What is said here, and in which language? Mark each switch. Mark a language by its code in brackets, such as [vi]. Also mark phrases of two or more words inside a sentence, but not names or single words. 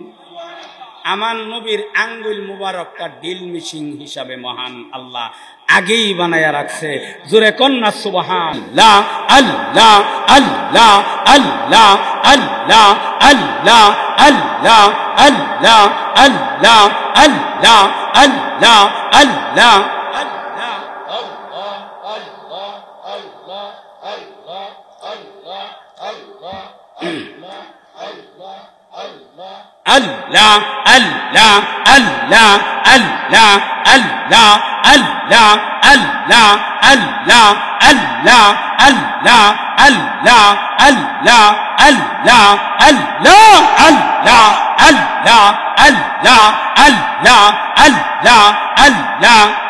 [bn] আমার নবীর আঙ্গুল মুবারকটা ড্রিল মেশিন হিসাবে মহান আল্লাহ আগেই বানায়া রাখছে। জোরে কন্যা সুবহানাল্লাহ। আল্লাহ আল্লাহ আল্লাহ আল্লাহ আল্লাহ আল্লাহ আল্লাহ আল্লাহ আল্লাহ আল্লাহ আল্লাহ Allah, Allah, Allah, Allah, Allah, Allah, Allah, Allah, Allah, Allah, Allah, Allah, Allah, Allah, Allah, Allah, Allah, Allah, Allah, Allah.